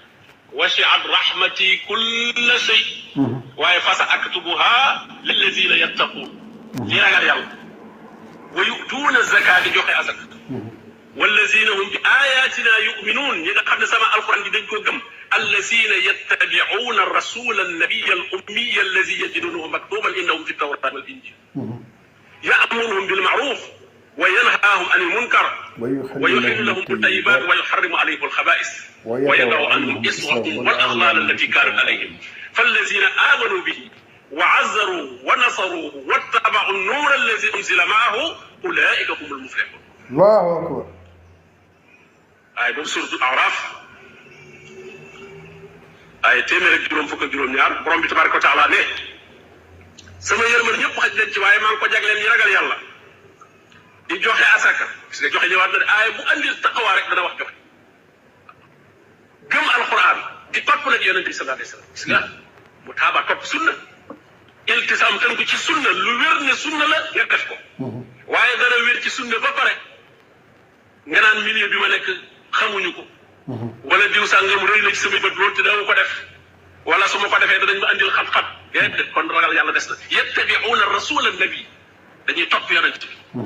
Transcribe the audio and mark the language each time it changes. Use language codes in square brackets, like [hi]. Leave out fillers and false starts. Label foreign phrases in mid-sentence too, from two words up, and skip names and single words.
[ar] وسعت رحمتي كل شيء waaye فسأكتبها للذين يتقون [wo] ñi ragal yàlla. [ar] ويؤتون الزكاة [wo] di joxe asaka [ar] والذين هم بآياتنا يؤمنون [wo] ñi nga xam ne sama alquran bi dañ koo gëm [ar] الذين يتبعون الرسول النبي الأمي الذي يجدونه مكتوبا عندهم في التوراة والإنجيل يأمرهم بالمعروف وينهاهم عن المنكر ويحل لهم الطيبات ويحرم عليهم الخبائث ويضع عنهم إصرهم والأغلال التي كانت عليهم فالذين آمنوا به وعزروا ونصروه واتبعوا النور الذي أنزل معه أولئك هم المفلحون. الله أكبر. [wo] آية بوب [ar] سورة الأعراف [wo] آية téeméer ak juróom fukk ak juróom ñaar borom bi [ar] تبارك وتعالى [wo] ne sama yërmande ñëpp xaj nañ ci waaye maa ngi ko jagleel ñi ragal yàlla di joxe asaka gis nga joxe ñëwaat na aaya bu [ar] أهل التقوى [wo] rek dana wax joxe gëm alquran di topp nag yonent bi [ar] صلى الله عليه وسلم [wo] gis nga mu taaba topp sunna iltisam tënku ci sunna lu wér ne sunna la nga def ko waaye dara wér ci sunna ba pare nga naan milieu bi ma nekk xamuñu ko wala diw sàngam rëy na ci sama bët loolu te dama ko def wala su ma ko defee danañ ma andil xat-xat déedéet kon ragal yàlla des na [ar] يتبعون الرسول النبي [wo] dañuy topp yonent bi